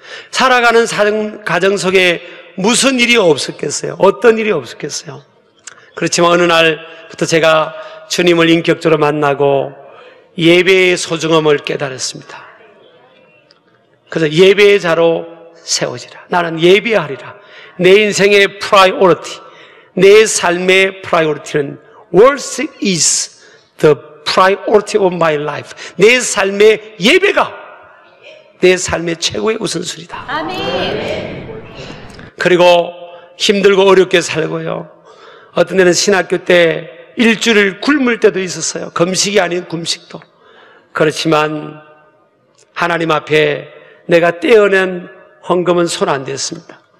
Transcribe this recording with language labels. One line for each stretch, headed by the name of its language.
Korean: 살아가는 가정 속에 무슨 일이 없었겠어요? 어떤 일이 없었겠어요? 그렇지만 어느 날부터 제가 주님을 인격적으로 만나고 예배의 소중함을 깨달았습니다. 그래서 예배의 자로 세워지라. 나는 예배하리라. 내 인생의
English: priority,
Korean: 내 삶의
English: priority는 worship is the priority of my life.
Korean: 내 삶의 예배가 내 삶의 최고의 우선순위다. 아멘. 그리고 힘들고 어렵게 살고요. 어떤 데는 신학교 때 일주일 굶을 때도 있었어요. 금식이 아닌 금식도. 그렇지만 하나님 앞에 내가 떼어낸 헌금은 손 안 댔습니다.